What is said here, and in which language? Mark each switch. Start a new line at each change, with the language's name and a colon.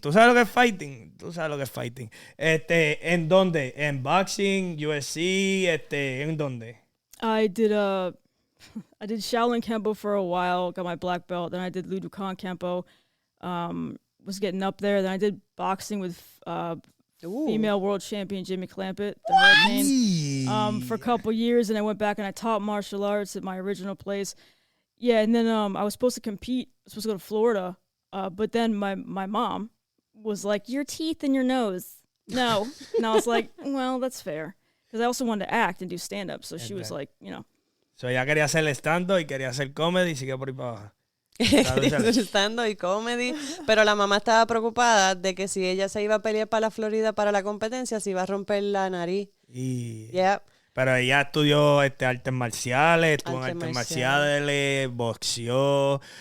Spanish: ¿Tú sabes lo que es fighting? ¿En dónde? ¿En boxing, UFC? ¿En dónde?
English: I did Shaolin Kempo for a while, got my black belt. Then I did Ludokan Kempo. Was getting up there. Then I did boxing with female world champion Jimmy Clampett, the Hurricane, for a couple years, and I went back and I taught martial arts at my original place. Yeah, and then I was supposed to compete. I was supposed to go to Florida, but then my mom was like, "Your teeth and your nose." No, and I was like, "Well, that's fair," because I also wanted to act and do stand up. So she was like,
Spanish: So ella quería hacer stand-up y quería hacer comedy y sigue por ahí para abajo. Stand-up y comedy, pero la mamá estaba preocupada de que si ella se iba a pelear para la Florida para la competencia, se iba a romper la nariz. Pero ella estudió artes marciales, estuvo en artes marciales, boxeó.